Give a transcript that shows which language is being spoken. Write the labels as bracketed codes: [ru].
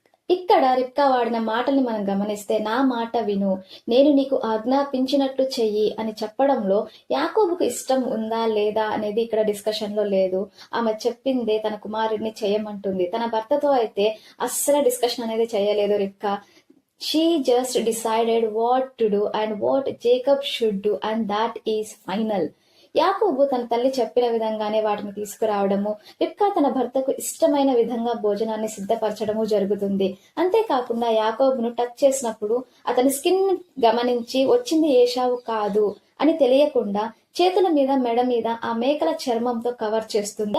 [te] ఇక్కడ రిబ్కా వాడిన మాటల్ని మనం గమనిస్తే, నా మాట విను, నేను నీకు ఆజ్ఞాపించినట్లు చెయ్యి అని చెప్పడంలో యాకోబుకు ఇష్టం ఉందా లేదా అనేది ఇక్కడ డిస్కషన్ లో లేదు. ఆమె చెప్పిందే తన కుమారుడిని చేయమంటుంది. తన భర్తతో అయితే అస్సలు డిస్కషన్ అనేది చేయలేదు రిబ్కా. [en] She just decided what to do and what Jacob should do, and that is final. [te] యాకోబు తన తల్లి చెప్పిన విధంగానే వాటిని తీసుకురావడము, రిబ్కా తన భర్తకు ఇష్టమైన విధంగా భోజనాన్ని సిద్ధపరచడము జరుగుతుంది. అంతేకాకుండా యాకోబును టచ్ చేసినప్పుడు అతని స్కిన్ గమనించి వచ్చింది ఏశావు కాదు అని తెలియకుండా చేతుల మీద మెడ మీద ఆ మేకల చర్మంతో కవర్ చేస్తుంది.